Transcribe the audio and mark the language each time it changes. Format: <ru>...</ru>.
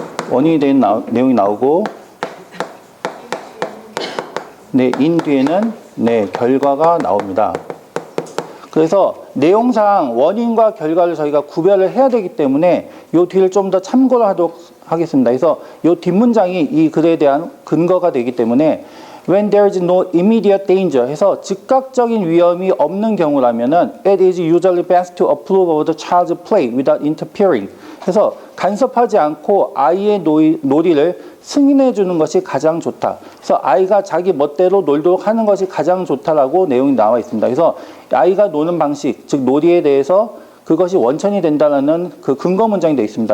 <ko>원인이 된 내용이 나오고, 네, in 뒤에는 네, 결과가 나옵니다. 그래서 내용상 원인과 결과를 저희가 구별을 해야 되기 때문에 이 뒤를 좀 더 참고를 하도록 하겠습니다. 그래서 이 뒷문장이 이 글에 대한 근거가 되기 때문에</ko> <en>When there is no immediate danger</en> <ko>해서 즉각적인 위험이 없는 경우라면은</ko> <en>it is usually best to approve of the child's play without interfering.</en> <ko>그래서 간섭하지 않고 아이의 놀이를 승인해 주는 것이 가장 좋다. 그래서 아이가 자기 멋대로 놀도록 하는 것이 가장 좋다라고 내용이 나와 있습니다. 그래서 아이가 노는 방식, 즉 놀이에 대해서 그것이 원천이 된다는 그 근거 문장이 되어 있습니다.</ko>